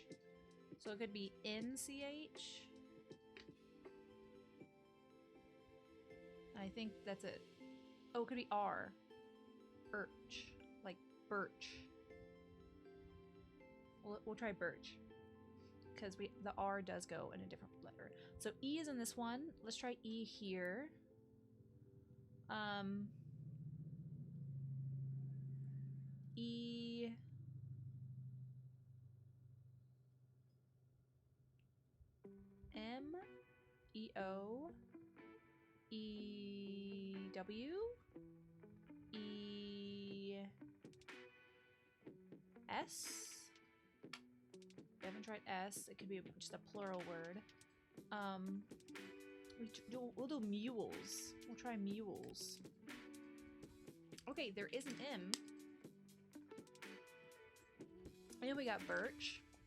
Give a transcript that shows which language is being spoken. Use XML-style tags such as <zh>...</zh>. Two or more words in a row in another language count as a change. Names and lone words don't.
<en>So it could be NCH. I think that's it. Oh, it could be R. Birch. Like birch. We'll try birch. Because the R does go in a different letter. So E is in this one. Let's try E here. E. M. E. O. E. W. E. S. We haven't tried S. It could be just a plural word. We'll do mules. We'll try mules. Okay, there is an M. And we got Birch.</en>